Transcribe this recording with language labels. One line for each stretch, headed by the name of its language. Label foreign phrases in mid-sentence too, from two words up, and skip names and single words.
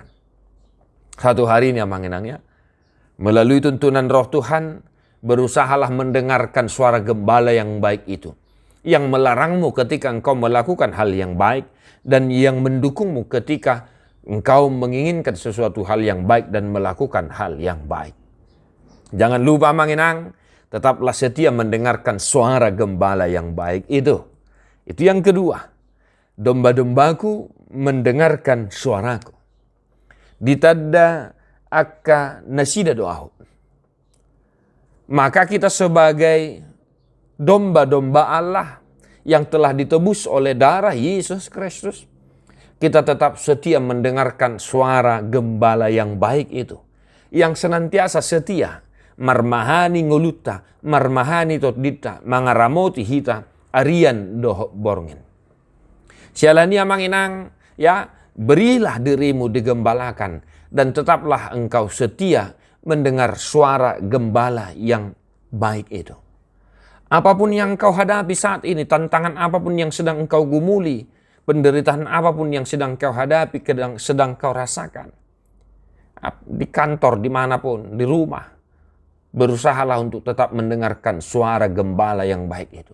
Indonesian: Satu hari ini amanginangnya, melalui tuntunan roh Tuhan, berusahalah mendengarkan suara gembala yang baik itu, yang melarangmu ketika engkau melakukan hal yang baik, dan yang mendukungmu ketika engkau menginginkan sesuatu hal yang baik dan melakukan hal yang baik. Jangan lupa manginang, tetaplah setia mendengarkan suara gembala yang baik itu. Itu yang kedua. Domba-dombaku mendengarkan suaraku.
Batak Toba: Ditadda akka nasida doahu.
Indonesian: Maka kita sebagai domba-domba Allah yang telah ditebus oleh darah Yesus Kristus, kita tetap setia mendengarkan suara gembala yang baik itu, yang senantiasa setia
Batak Toba: marmahani ngoluta, marmahani totdita, mangaramoti hita, arian doho borngin. Sialania manginang,
Indonesian: ya, berilah dirimu digembalakan dan tetaplah engkau setia mendengar suara gembala yang baik itu. Apapun yang kau hadapi saat ini, tantangan apapun yang sedang engkau gumuli, penderitaan apapun yang sedang kau hadapi, sedang kau rasakan, di kantor, dimanapun, di rumah, berusahalah untuk tetap mendengarkan suara gembala yang baik itu.